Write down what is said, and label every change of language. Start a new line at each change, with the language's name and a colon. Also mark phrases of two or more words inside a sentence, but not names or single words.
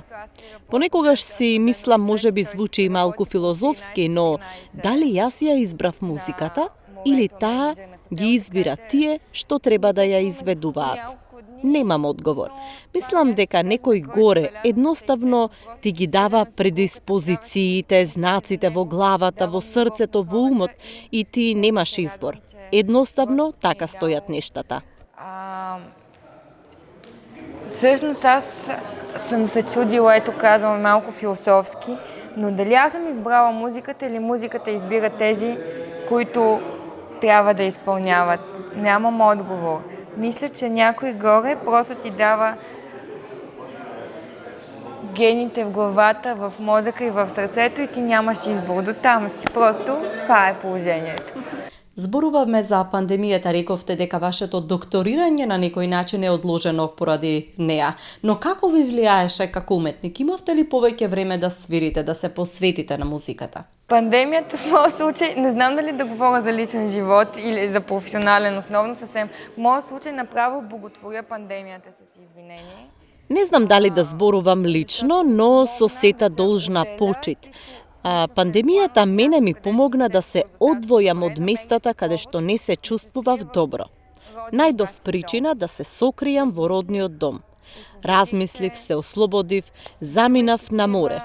Macedonian: Понекогаш си мислам, може би звучи и малку филозофски, но дали јас ја избрав музиката или таа ги избира тие што треба да ја изведуваат? Немам одговор. Мислам дека некој горе едноставно ти ги дава предиспозициите, знаците во главата, во срцето, во умот и ти немаш избор. Едноставно така стојат нештата.
Bulgarian: Всъщност аз съм се чудила, ето казвам малко философски, но дали аз съм избрала музиката или музиката избира тези, които трябва да изпълняват? Нямам отговор. Мисля, че някой горе просто ти дава гените в главата, в мозъка и в сърцето и ти нямаш избор. До там си. Просто това е положението.
Macedonian: Зборуваме за пандемијата, рековте дека вашето докторирање на некој начин е одложено поради неа. Но како ви влијаеше како уметник? Имавте ли повеќе време да свирите, да се посветите на музиката?
Bulgarian: Пандемията в моят случай, не знам дали да говоря за личен живот или за професионален основно съвсем, в моят случай направо боготворя пандемията с извинение.
Macedonian: Не знам дали да зборувам лично, но со сета должна почит. Пандемијата мене ми помогна да се одвојам од местата каде што не се чувствував добро. Најдов причина да се сокријам во родниот дом. Размислив, се ослободив, заминав на море.